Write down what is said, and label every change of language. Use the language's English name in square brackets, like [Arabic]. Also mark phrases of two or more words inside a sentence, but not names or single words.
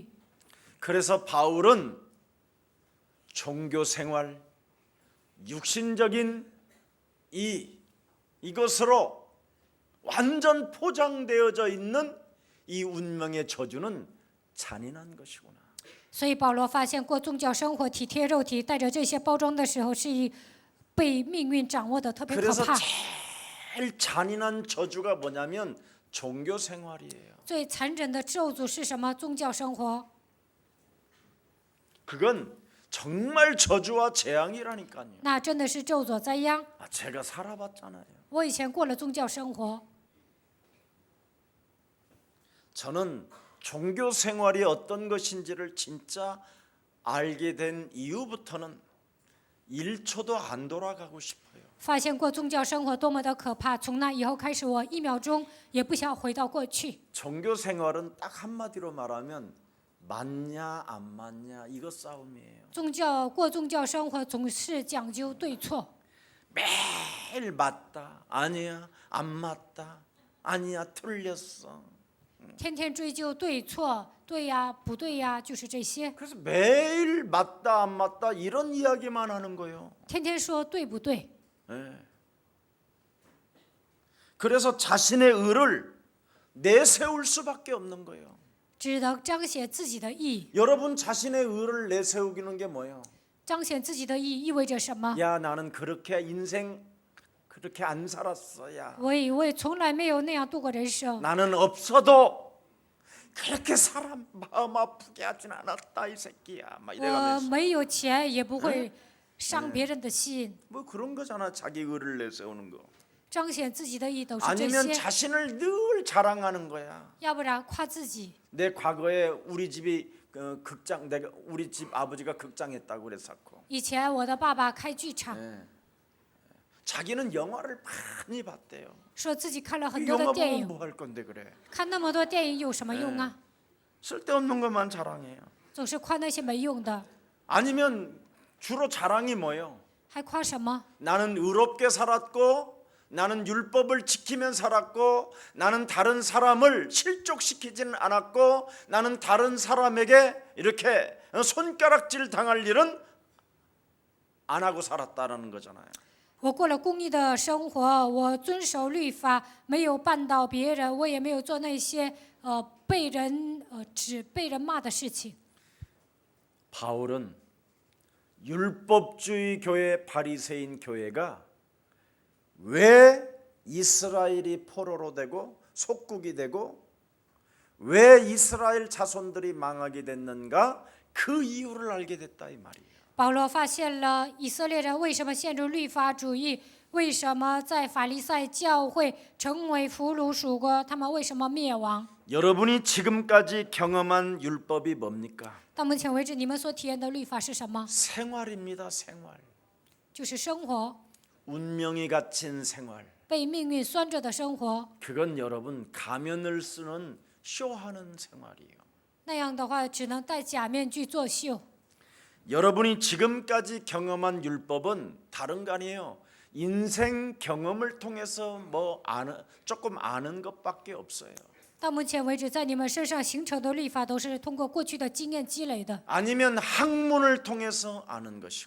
[Korean] 그래서 바울은 종교 생활, 육신적인 이것으로 완전 포장되어져 있는 이 운명의 저주는 잔인한 것이구나. [Chinese] 所以保罗发现，过宗教生活、体贴肉体，带着这些包装的时候，是被命运掌握的特别可 [Korean] 그래서 [Chinese] 怕。 [Korean] 제일 잔인한 저주가 뭐냐면 종교 생활이에요. [Chinese] 最残忍的咒诅是什么？宗教生活。 [Korean] 그건 정말 저주와 재앙이라니까요. [Chinese] 那真的是咒诅灾殃。 [Korean] 제가 살아봤잖아요. [Chinese] 我以前过了宗教生活， [Korean] 저는 종교 생활이 어떤 것인지를 진짜 알게 된 이후부터는 1초도 안 돌아가고 싶어요. [Chinese] 发现过宗教生活多么的可怕。从那以后开始，我1秒钟也不想回到过去。 [Korean] 종교 생활은 딱 한마디로 말하면 맞냐 안 맞냐 이거 싸움이에요. [Chinese] 过宗教生活总是讲究对错， [Korean] 매일 맞다 아니야 안 맞다 아니야 틀렸어. [Chinese] 天天追究对错，对呀不对呀，就是这些。 [Korean] 그래서 매일 맞다 안 맞다 이런 이야기만 하는 거예요. [Chinese] 天天说对不对， [Korean] 네. 그래서 자신의 의를 내세울 수밖에 없는 거예요. [Chinese] 只能彰显自己的义。 [Korean] 여러분 자신의 의를 내세우기는 게 뭐예요? [Chinese] 彰显自己的义意味着什么？ [Korean] 야 나는 그렇게 인생 그렇게 안 살았어. 야 [Chinese] 我从来没有那样度过人生。 [Korean] 나는 없어도 그렇게 사람 마음 아프게 하진 않았다 이 새끼야. 막 [Chinese] 我 [Korean] 이래가면서 [Chinese] 没有钱，也不会伤别人的心。 [Korean] 뭐 그런 거잖아. 자기 의를 내세우는 거. [Chinese] 彰显自己的义都是这 [Korean] 아니면 [Chinese] 些， [Korean] 자신을 늘 자랑하는 거야. [Chinese] 要不然夸自己。 [Korean] 내 과거에 우리 집이 극장 내가 우리 집 아버지가 극장했다고 그랬었고. [Chinese] 以前我的爸爸开剧场， [Korean] 네. 자기는 영화를 많이 봤대요. [Chinese] 说自己看了很 [Korean] 이 [Chinese] 多的 [Korean] 영화 [Chinese] 电 [Korean] 보면 [Chinese] 影， [Korean] 뭐 할 건데 그래. [Chinese] 看那么多电影有什么用啊？ [Korean] 쓸데없는 것만 자랑해요. [Chinese] 总是夸那些没用的， [Korean] 아니면 주로 자랑이 뭐예요? [Chinese] 还夸什么？ [Korean] 나는 의롭게 살았고 나는 율법을 지키며 살았고 나는 다른 사람을 실족시키지는 않았고 나는 다른 사람에게 이렇게 손가락질 당할 일은 안 하고 살았다라는 거잖아요. [Chinese] 我过了公义的生活，我遵守律法，没有绊倒别人，我也没有做那些被人骂的事情。 [Korean] 바울은 율법주의 교회 바리새인 교회가 왜 이스라엘이 포로로 되고 속국이 되고 왜 이스라엘 자손들이 망하게 됐는가 그 이유를 알게 됐다 이 말이에요. [Chinese] 保罗发现了以色列人为什么陷入律法主义，为什么在法利赛教会成为俘虏属国，他们为什么灭亡？ [Korean] 여러분이 지금까지 경험한 율법이 뭡니까? [Chinese] 到目前为止，你们所体验的律法是什么？ [Korean] 생활입니다. 생활. [Chinese] 就是生活， [Korean] 운명이 갇힌 생활. [Chinese] 被命运拴着的生活。 [Korean] 그건 여러분 가면을 쓰는 쇼하는 생활이에요. [Chinese] 那样的话只能戴假面具作秀。 [Korean] 여러분이 지금까지 경험한 율법은 다른 거 아니에요. 인생 경험을 통해서 조금 아는 것밖에 없어요. [Chinese] 到目前为止，在你们身上形成的律法都是通过过去的经验积累的， [Korean] 아니면 학문을 통해서 아는 것이고.